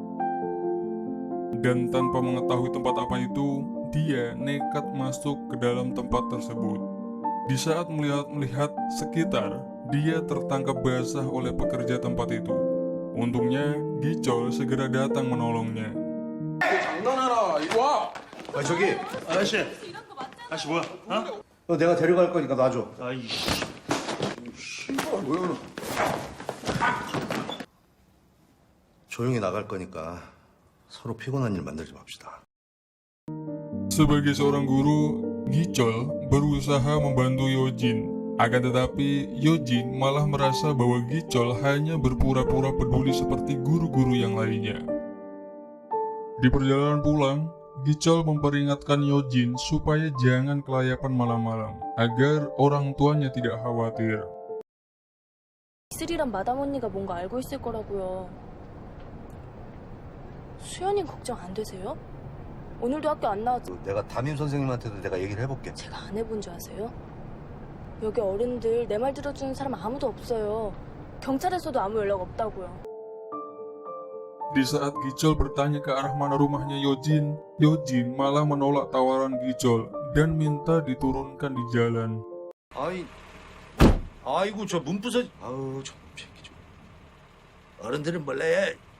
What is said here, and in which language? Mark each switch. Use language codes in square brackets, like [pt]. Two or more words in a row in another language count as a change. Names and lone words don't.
[id] Dan tanpa mengetahui tempat apa itu, dia nekat masuk ke dalam tempat tersebut. Di saat melihat sekitar, dia tertangkap basah oleh pekerja tempat itu. Untungnya, Gichol segera datang menolongnya. [ko] 장난하나 이리 와. 저기 아저씨 뭐야? 어? 너 내가 데려갈 거니까 놔줘. 아이 씨발 왜 그러? 조용히 나갈 거니까 서로 피곤한 일 만들지 맙시다. [id] Sebagai seorang guru, Gichol berusaha membantu Yojin. Akan tetapi, Yojin malah merasa bahwa Gichol hanya berpura-pura peduli seperti guru-guru yang lainnya. Di perjalanan pulang, Gichol memperingatkan Yojin supaya jangan kelayapan malam-malam, agar orang tuanya tidak khawatir. [ko] 이슬이란 마담 언니가 뭔가 알고 있을 거라고요. 수연이 걱정 안 되세요? 오늘도 학교 안 나왔죠? 내가 담임 선생님한테도 내가 얘기를 해볼게. 제가 안 해본 줄 아세요? 여기 어른들 내 말 들어주는 사람 아무도 없어요. 경찰에서도 아무 연락 없다고요. [id] Di saat Gichol bertanya ke arah mana rumahnya Yojin, Yojin malah menolak tawaran Gichol dan minta diturunkan di jalan. [ko] 아이고 저 문부서 아우 저 새끼 좀 어른들은 몰래.